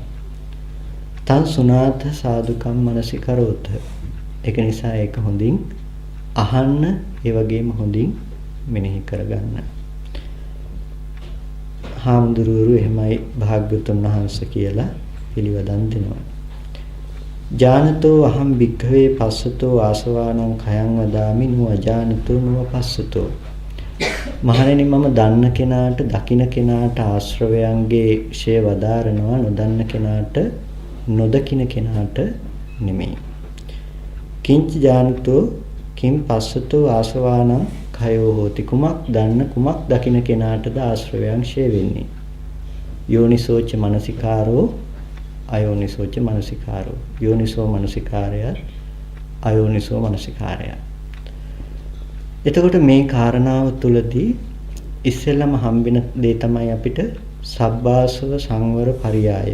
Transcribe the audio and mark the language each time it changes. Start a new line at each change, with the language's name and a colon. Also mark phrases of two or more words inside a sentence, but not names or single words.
Pali: තං සුනාත සාදුකම් මනසිකරෝත.
Sinhala: ඒක නිසා ඒක හොඳින් අහන්න ඒ වගේම හොඳින් මෙනෙහි කරගන්න. හාමුදුරුවෝ එහෙමයි භාග්‍යවතුන් වහන්සේ කියලා පිළිවදන් දෙනවා.
Pali: ජානතෝ අහම් භික්ඛවේ පස්සතෝ ආසවානං khයං වදාමි නෝ අජානතෝ නෝ පස්සතෝ.
Sinhala: මහණෙනි මම දන්න කෙනාට දකින කෙනාට ආශ්‍රවයන්ගේ ෂය වදාරනවා නොදන්න කෙනාට නොදකින කෙනාට නෙමෙයි.
Pali: කිංච ජානතෝ කිම් පස්සතෝ ආසවානං khයෝ හෝති.
Sinhala: කුමක් දන්න කුමක් දකින කෙනාටද ආශ්‍රවයන් ෂය වෙන්නේ.
Pali: යෝනිසෝච මනසිකාරෝ අයෝනිසෝච මනසිකාරෝ.
Sinhala: යෝනිසෝ මනසිකාරය අයෝනිසෝ මනසිකාරය. එතකොට මේ කාරණාව තුලදී ඉස්සෙල්ලම හම්බෙන දේ තමයි අපිට
Pali: සබ්බාසව සංවර පරියාය.